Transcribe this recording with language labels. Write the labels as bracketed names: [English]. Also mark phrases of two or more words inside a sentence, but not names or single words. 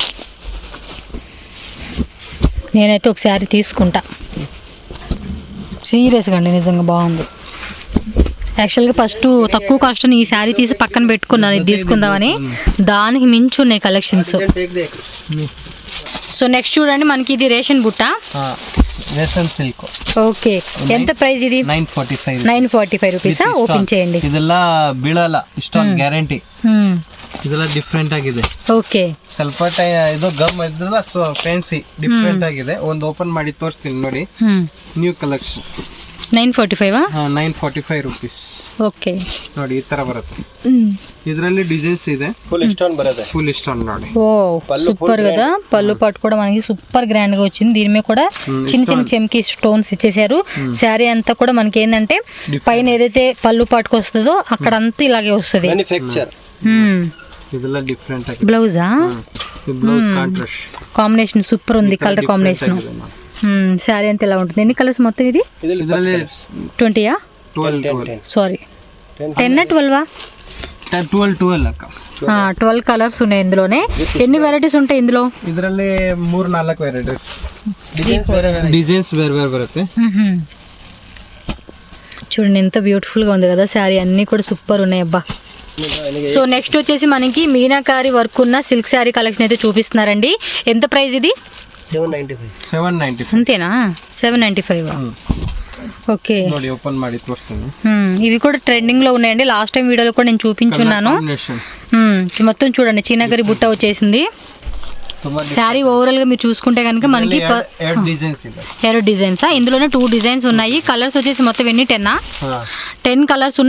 [Telugu] నేనైతే ఒక శారీ తీసుకుంటా సీరియస్గా అండి, నిజంగా బాగుంది. యాక్చువల్గా ఫస్ట్ తక్కువ కాస్ట్ ఈ శారీ తీసి పక్కన పెట్టుకున్నాను ఇది తీసుకుందామని. దానికి మించి ఉన్నాయి కలెక్షన్స్. సో నెక్స్ట్ చూడండి మనకి ఇది రేషన్ బుట్ట, [Kannada] ರೇಷನ್ ಸಿಲ್ಕ್. [Telugu] ఓకే ఎంత ప్రైస్ ఇది? 945 రూపీసా? ಓಪನ್ చేయండి. [Kannada] ಇದೆಲ್ಲ ಬೀಳಲ್ಲ, ಇಷ್ಟೊಂದು ಗ್ಯಾರಂಟಿ. ಇದೆಲ್ಲ ಡಿಫ್ರೆಂಟ್ ಆಗಿದೆ. ಓಕೆ, ಸ್ವಲ್ಪ ಇದು ಗಮ್ ಇದೆಲ್ಲ [English] fancy different [Kannada] ಆಗಿದೆ. ಒಂದು ಓಪನ್ ಮಾಡಿ ತೋರಿಸ್ತೀನಿ ನೋಡಿ. [English] new collection [Kannada] 945 945 ರೂಪೀಸ್. ಓಕೆ ನೋಡಿ ಈ ತರ ಬರುತ್ತೆ. ಇದರಲ್ಲಿ ಡಿಸೈನ್ಸ್ ಇದೆ. [English] full stone [Kannada] ಬರುತ್ತೆ. [English] full stone [Kannada] ನೋಡಿ. [Telugu] ఓ సూపర్ కదా. పళ్ళు పాటు కూడా మనకి [English] super grand [Telugu] గా వచ్చింది. దీని మీద కూడా చిన్న చిన్న చెమ్కి స్టోన్స్ ఇచ్చేసారు. శారీ అంతా కూడా మనకి ఏంటంటే పైన ఏదైతే పళ్ళు పాటుకు వస్తుందో అక్కడ అంతా ఇలాగే వస్తుంది. [Kannada] ಇದೆಲ್ಲ ಡಿಫರೆಂಟ್ ಆಗಿದೆ. [Telugu] బ్లౌజా? [English] blouse contrast [Telugu] కాంబినేషన్ సూపర్ ఉంది. [English] colour combination. [Telugu] శారీ అంతా ఇలా ఉంటుంది. ఎన్ని కలర్స్ మొత్తం ఇది? 20యా? 12 సారీ 10 12 12 అక్క. 12 కలర్స్ ఉన్నాయి ఇందులోనే. ఎన్ని వెరైటీస్ ఉంటాయి ఇందులో? [Kannada] ಇದರಲ್ಲಿ 3-4 వెరైటీస్. డిజైన్స్ వేరు వేరు బರುತ್ತೆ. [Telugu] చూడండి ఎంత బ్యూటిఫుల్ గా ఉంది కదా శారీ. అన్ని కూడా సూపర్ ఉన్నాయి అబ్బా. సో నెక్స్ట్ వచ్చేసి మనకి మీనాకారి వర్క్ ఉన్న [English] silk saree collection [Telugu] అయితే చూపిస్తున్నారండి. ఎంత ప్రైస్ ఇది? 795. అంతేనా? 795. ఓకే, [Kannada] ನೋಡಿ ఓపెన్ ಮಾಡಿ ತೋರಿಸ್ತೀನಿ. [Telugu] ఇవి కూడా ట్రెండింగ్ లో ఉన్నాయండి. [English] last time [Telugu] వీడియోలో కూడా నేను చూపించున్నాను. మొత్తం చూడండి చీనాకరి బుట్ట వచ్చేసింది. శారీ ఓవరాల్ గా మీరు చూసుకుంటే కనుక మనకి 2 డిజైన్స్. ఇందులోనే 2 డిజైన్స్ ఉన్నాయి. కలర్స్ వచ్చేసి మొత్తం ఎన్ని 10 కలర్స్ ఉన్నాయి.